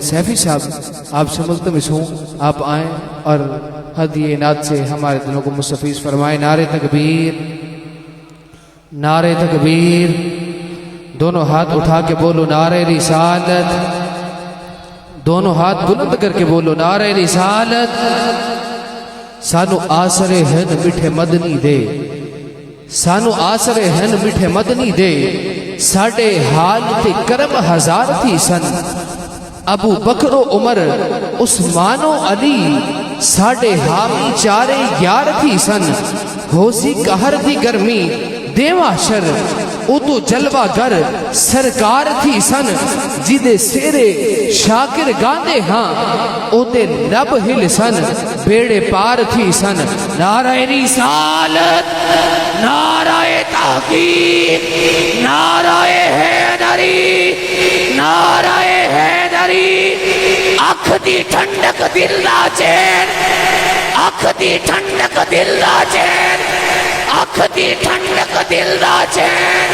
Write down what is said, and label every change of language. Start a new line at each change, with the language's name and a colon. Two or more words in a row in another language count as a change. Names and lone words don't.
Urdu: سیفی صاحب آپ سے ملتمس ہوں آپ آئیں اور ہدیہ نعت سے ہمارے دلوں کو مستفیض فرمائیں نعرہ تکبیر نعرہ تکبیر دونوں ہاتھ اٹھا کے بولو نعرہ رسالت، دونوں ہاتھ بلند کر کے بولو نعرہ رسالت۔
Saraiki: سانو آسرے ہن میٹھے مدنی دے، سانو آسرے ہن میٹھے مدنی دے، ساڑے حال تے کرم ہزار تھی سن، ابو بکر و عمر عثمان و علی ساڑے حامی چارے یار تھی سن، ہوسی قہر دی گرمی دیواں شر ادو جلوہ گر سرکار تھی سن، جدے سیرے شاکر گاندے ہاں اودے لب ہل سن، بیڑے پار تھی سن۔
Urdu: نعرہ رسالت، نعرہ تحقیق، نعرہ حیدری، نعرہ حیدری۔
Punjabi: اکھ دی ٹھنڈک دل دا چین، اکھ دی ٹھنڈک دل دا چین، اکھ دی ٹھنڈک دل دا چین۔